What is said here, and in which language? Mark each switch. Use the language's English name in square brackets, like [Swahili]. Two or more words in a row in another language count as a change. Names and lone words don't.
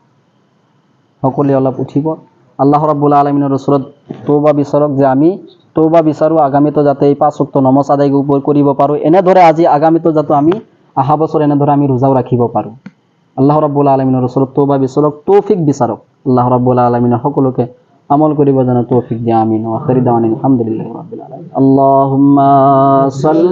[Assamese] সকলোৱে অলপ উঠিব, আল্লাহ ৰাব্বুল আলামিনৰ ওচৰত তৌবা বিচাৰক যে আমি তৌবা বিচাৰোঁ আগামীতো যাতে এই 5 ওয়াক্ত নমাজ আদায় কৰিব পাৰোঁ। এনেদৰে আজি আগামীতো যাতে আমি অহা বছৰ এনেদৰে আমি ৰোজাও ৰাখিব পাৰোঁ। আল্লাহ ৰাব্বুল আলামিনৰ ওচৰত তৌবা বিচাৰক, তৌফিক বিচাৰক। আল্লাহ ৰাব্বুল আলামিনে সকলোকে আমল কৰিব যেন তৌফিক দিয়ে। আমিন। [Arabic] وآخر دعوانا الحمد لله رب العالمين. اللهم صل